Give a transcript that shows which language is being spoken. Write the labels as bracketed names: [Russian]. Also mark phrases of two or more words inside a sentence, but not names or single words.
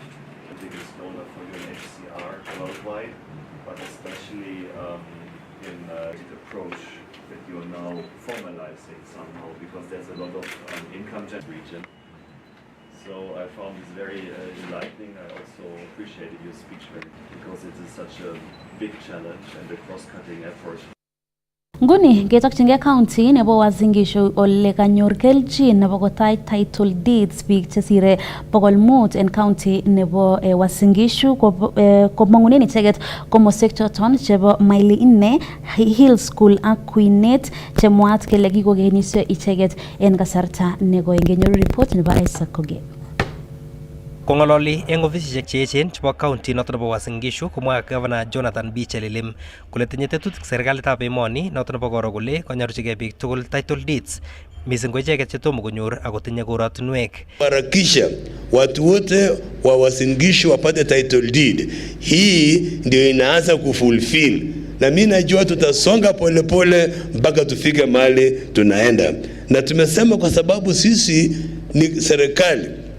[English] The biggest donor for UNHCR worldwide, but especially in the approach that you are now formalizing somehow, because there's a lot of income region. So I found this very enlightening. I also appreciated your speech because it is such a big challenge and a cross-cutting effort. [Kalenjin] Nguni getokchinge county nebo Uasin Gishu ole kanyor kelchin nebo kotai [English] title deeds [Kalenjin] biik chesire 500 en county nebo Uasin Gishu komangunen icheget komoswek choton chebo Maili 4 Hill School ak Queenet chemwaat kele kikokenisyo icheget en kasarta negoi. Ngenyoru report nebo Isaac Koge. Kongololi eng ofisishek cheechen chebo county noton nebo Uasin Gishu komwa Governor Jonathan B. Chelilim kole tinye tetutik serikalitab emoni noton nebo koro kole konyorchigei biik tugul [English] title deeds missing [Kalenjin] ko icheget chetomo konyor ako tinye korotinwek. [Swahili] Harakisha watu wote wa Uasin Gishu wapate title deed. Hii ndio inaanza kufulfill. Na mimi najua tutasonga polepole mpaka tufike mahali tunaenda. Na tumesema kwa sababu sisi ni serikali.